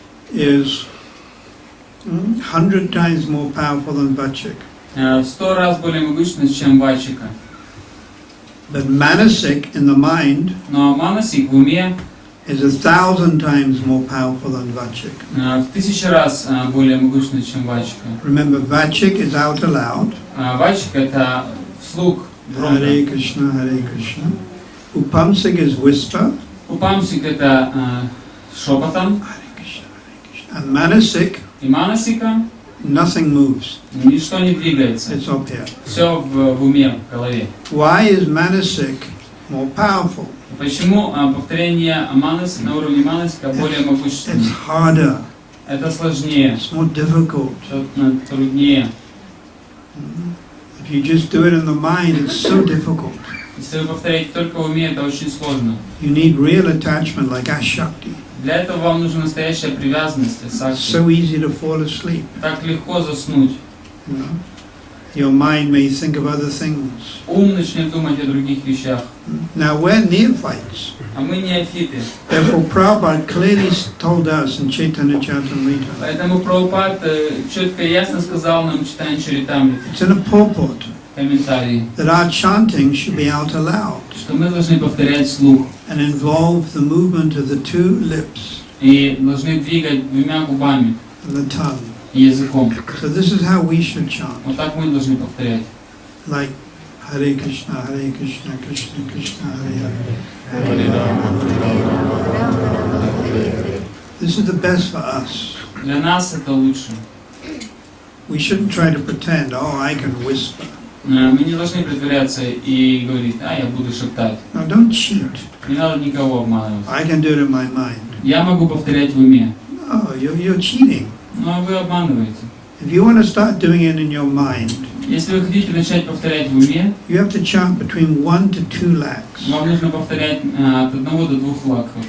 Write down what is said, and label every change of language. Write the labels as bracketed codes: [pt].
[en] is 100 times more powerful than vachik. [ru] в 100 раз более могущественно, чем вачика. [en] But manasik in the mind [ru] Но манасик в уме [en] is 1,000 times more powerful than Vachik. [ru] В 1000 раз более могущественный, чем Вачика. [en] Remember, Vachik is out aloud. [ru] Вачик это вслух, громко. [en] Hare Krishna, Hare Krishna. Upamsik is whisper. [ru] Упамсик это шепотом. [en] Hare Krishna, Hare Krishna. And Manasik, [ru] И манасика [en] nothing moves. [ru] ничто не двигается. [en] It's up here. [ru] Все в уме, в голове. [en] Why is Manasik more powerful? [ru] Почему повторение манас на уровне манасика более [en] It's [ru] могущественное? [en] harder. [ru] Это сложнее, [en] It's more difficult. [ru] труднее. [en] If you just do it in the mind, it's so difficult. [ru] Если вы повторяете только в уме, это очень сложно. [en] You need real attachment like Ashakti. [ru] Для этого вам нужна настоящая привязанность, [en] It's [ru] сакти. [en] so easy to fall asleep. [ru] Так легко заснуть. [en] You know? Your mind may think of other things. [ru] Ум начнет думать о других вещах. [en] Now we're neophytes. [ru] А мы неофиты. [en] Therefore Prabhupada clearly told us in Chaitanya Charitamrita. [ru] Поэтому Прабхупад четко и ясно сказал нам, читая Чаритамриту, [en] It's in a purport [ru] комментарии, [en] that our chanting should be out aloud [ru] что мы должны повторять вслух [en] and involve the movement of the two lips [ru] и должны двигать двумя губами [en] and the tongue. [ru] и языком. [en] So this is how we should chant. [ru] Вот так мы должны повторять. [en] Like Hare Krishna, Krishna Krishna, Hare Hare. [sa] Hare Rama, Hare Rama. [en] This is the best for us. [ru] Для нас это лучше. [en] We shouldn't try to pretend, oh, I can whisper. [ru] Мы не должны притворяться и говорить, я буду шептать. [en] No, don't cheat. [ru] Не надо никого обманывать. [en] I can do it in my mind. [ru] Я могу повторять в уме, [en] No, you're cheating. [ru] но вы обманываете. [en] If you want to start doing it in your mind, [ru] Если вы хотите начать повторять в уме, [en] you have to chant between 1 to 2 lakhs [ru] вам нужно повторять от 1 до 2 лакхов